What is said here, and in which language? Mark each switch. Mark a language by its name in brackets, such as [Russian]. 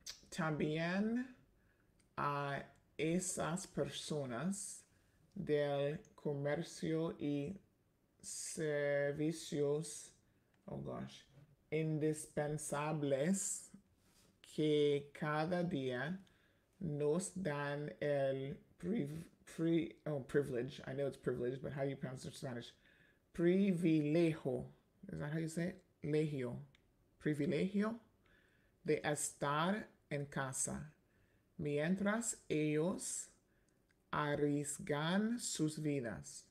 [Spanish] También a esas personas del comercio y servicios, [English] oh gosh, [Spanish] indispensables que cada día nos dan el privilege. [English] I know it's privilege, but how do you pronounce it in Spanish? Privilegio. Is that how you say it? Legio. [Spanish] Privilegio de estar en casa mientras ellos arriesgan sus vidas.